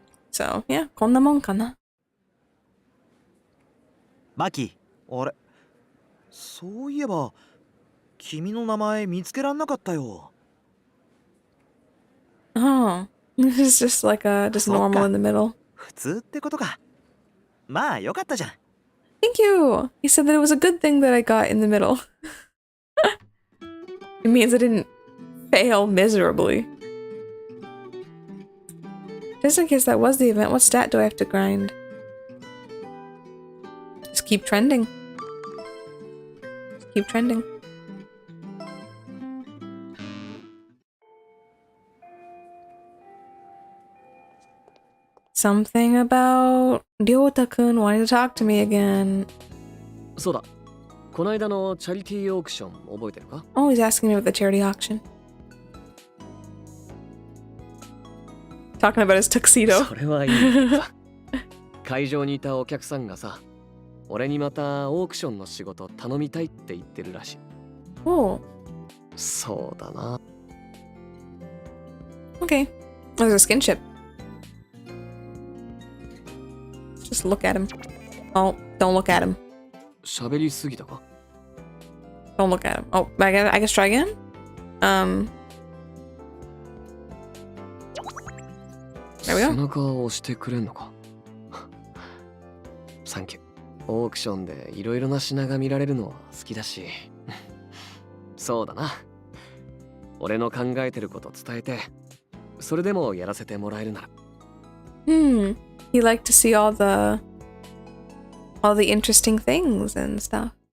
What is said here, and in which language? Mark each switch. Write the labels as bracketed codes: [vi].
[en] So, yeah, [ja] こんなもんかな。マキ、俺、そういえば、君の名前見つけらんなかったよ。 [en] Oh, it's just like just normal in the middle. [ja] 普通ってことか。まあ、よかったじゃん。 [en] Thank you! He said that it was a good thing that I got in the middle. It means I didn't fail miserably. Just in case that was the event, what stat do I have to grind? Just keep trending. Just keep trending. Something about Ryota-kun wanting to talk to me again. [ja] そうだ。この間のチャリティーオークション覚えてるか? [en] Oh, he's asking me about the charity auction. Talking about his tuxedo. [ja] それはいいけどさ。会場にいたお客さんがさ、俺にまたオークションの仕事頼みたいって言ってるらしい。 [en] Oh. [ja] そうだな。 [en] Okay. There's a skinship. Just look at him. Oh, don't look at him. [ja] 喋りすぎたか? [en] Don't look at him. Oh, I guess try again? There we go. [ja] 背中を押してくれんのか? サンキュー。オークションでいろいろな品が見られるのは好きだし。そうだな。俺の考えてること伝えて、それでもやらせてもらえるなら。 [en] He'd like to see all the interesting things and stuff.